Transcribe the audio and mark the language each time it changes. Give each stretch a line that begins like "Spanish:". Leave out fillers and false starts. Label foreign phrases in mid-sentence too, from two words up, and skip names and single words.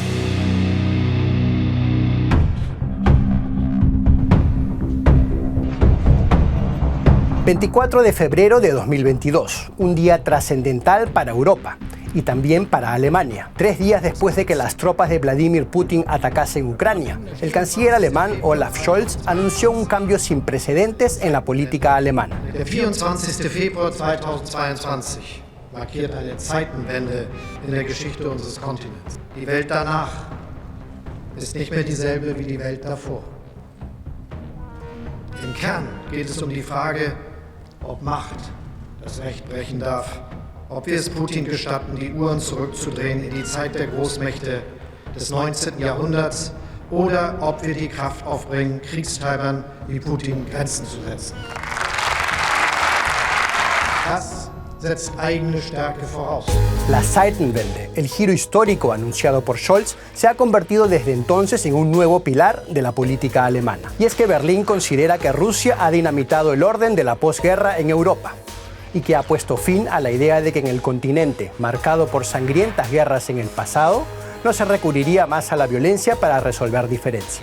Spanish: ...24 de febrero de 2022, un día trascendental para Europa y también para Alemania. 3 días después de que las tropas de Vladimir Putin atacasen Ucrania, el canciller alemán Olaf Scholz anunció un cambio sin precedentes en la política alemana.
German: Der 24. Februar 2022 markiert eine Zeitenwende in der Geschichte unseres Kontinents. Die Welt danach ist nicht mehr dieselbe wie die Welt davor. Im Kern geht es um die Frage, ob Macht das Recht brechen darf, ob wir es Putin gestatten, die Uhren zurückzudrehen in die Zeit der Großmächte des 19. Jahrhunderts oder ob wir die Kraft aufbringen, Kriegstreibern wie Putin Grenzen zu setzen. Das setzt eigene Stärke voraus.
Spanish: La Zeitenwende, el giro histórico anunciado por Scholz, se ha convertido desde entonces en un nuevo pilar de la política alemana. Y es que Berlín considera que Rusia ha dinamitado el orden de la posguerra en Europa y que ha puesto fin a la idea de que en el continente, marcado por sangrientas guerras en el pasado, no se recurriría más a la violencia para resolver diferencias.